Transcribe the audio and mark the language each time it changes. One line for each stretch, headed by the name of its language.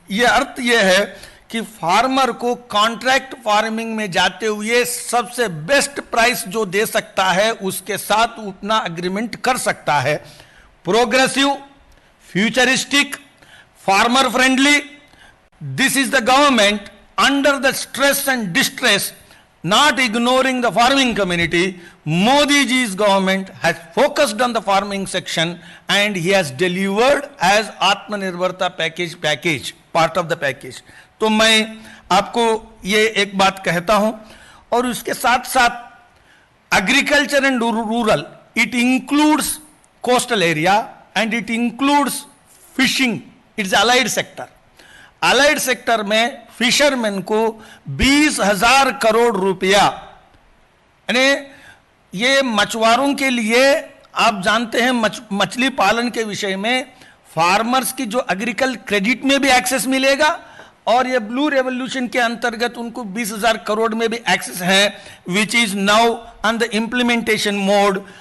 Hindi: ये अर्थ ये है कि फार्मर को कॉन्ट्रैक्ट फार्मिंग में जाते हुए सबसे बेस्ट प्राइस जो दे सकता है उसके साथ उतना एग्रीमेंट कर सकता है।
English: Progressive, futuristic, farmer friendly, this is the government under the stress and distress, not ignoring the farming community. Modi ji's government has focused on the farming section and he has delivered as Atmanirbharta package, part of the package.
Hindi: तो मैं आपको ये एक बात कहता हूं, और उसके साथ साथ
English: Agriculture and rural, it includes coastal area and it includes fishing, it's allied sector.
Hindi: Allied sector में फिशरमैन को 20,000 करोड़ रुपया, यानी ये मछुआरों के लिए, आप जानते हैं मछली पालन के विषय में फार्मर्स की जो एग्रीकल्चर क्रेडिट में भी एक्सेस मिलेगा, और ये ब्लू रेवोल्यूशन के अंतर्गत उनको 20,000 करोड़ में भी एक्सेस है,
English: Which is now on the implementation mode.